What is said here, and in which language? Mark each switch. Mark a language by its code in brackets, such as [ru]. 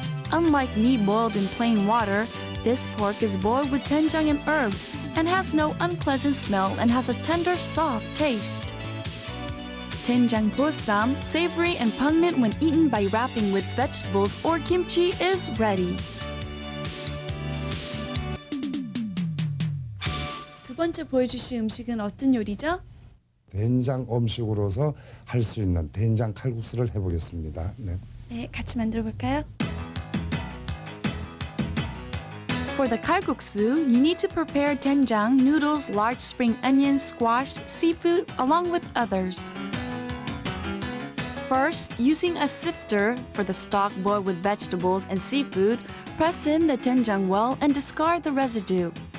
[en] Unlike meat boiled in plain water, this pork is boiled with doenjang and herbs and has no unpleasant smell and has a tender, soft taste. Doenjang bossam, savory and pungent when eaten by wrapping with vegetables or kimchi, is ready. [ko] 두 번째 보여주실 음식은 어떤 요리죠? 된장 음식으로서 할 수 있는 된장 칼국수를 해보겠습니다. 네. 네, 같이 만들어 볼까요? [en] For the kalguksu, you need to prepare doenjang, noodles, large spring onions, squash, seafood, along with others. First, using a sifter for the stock boiled with vegetables and seafood, press in the doenjang well and discard the residue.